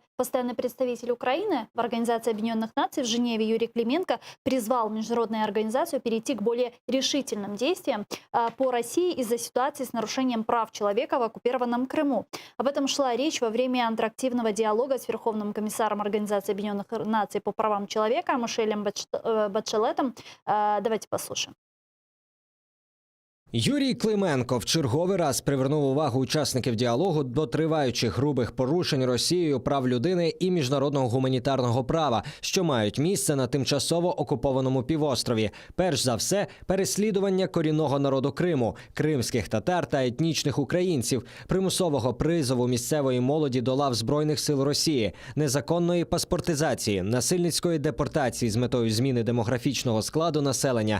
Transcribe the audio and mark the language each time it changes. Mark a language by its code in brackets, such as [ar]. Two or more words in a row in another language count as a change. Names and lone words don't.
[ru] постоянный представитель Украины в Организации Объединенных Наций в Женеве Юрий Клименко призвал международную организацию перейти к более решительным действиям по России из-за ситуации с нарушением прав человека в оккупированном Крыму. Об этом шла речь во время интерактивного диалога с Верховным комиссаром Организации Объединенных Наций по правам человека Мишелем Бачелетом. Давайте послушаем. [uk] Юрій Клименко в черговий раз привернув увагу учасників діалогу до триваючих грубих порушень Росією прав людини і міжнародного гуманітарного права, що мають місце на тимчасово окупованому півострові. Перш за все, переслідування корінного народу Криму, кримських татар та етнічних українців, примусового призову місцевої молоді до лав Збройних сил Росії, незаконної паспортизації, насильницької депортації з метою зміни демографічного складу населення.